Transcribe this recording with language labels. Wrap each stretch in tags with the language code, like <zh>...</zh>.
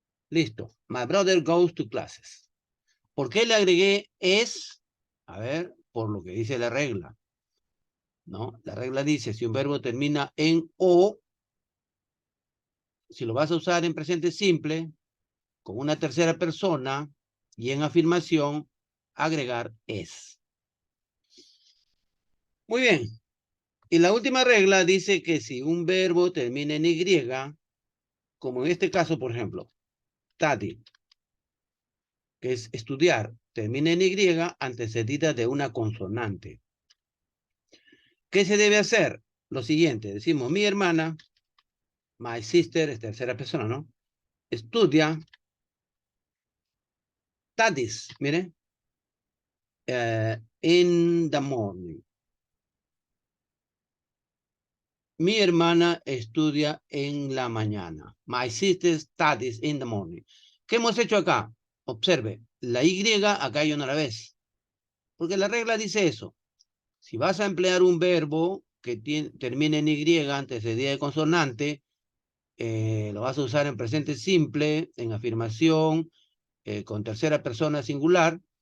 <en>Listo, my brother goes to classes.</en> <es>¿Por qué le agregué es? A ver, por lo que dice la regla, ¿no? La regla dice, si un verbo termina en O, si lo vas a usar en presente simple, con una tercera persona y en afirmación, agregar es. Muy bien. Y la última regla dice que si un verbo termina en Y, como en este caso, por ejemplo, study, que es estudiar, termina en Y antecedida de una consonante. ¿Qué se debe hacer? Lo siguiente, decimos, mi hermana,</es> <en>my sister,</en> <es>es tercera persona, ¿no? Estudia,</es> <en>studies,</en> <es>mire,</es> <en>in the morning.</en> <es>Mi hermana estudia en la mañana.</es> <en>My sister studies in the morning.</en> <es>¿Qué hemos hecho acá? Observe, la Y acá ya no la ves. Porque la regla dice eso. Si vas a emplear un verbo que termine en Y antecedida de consonante, lo vas a usar en presente simple, en afirmación, con tercera persona singular.</es>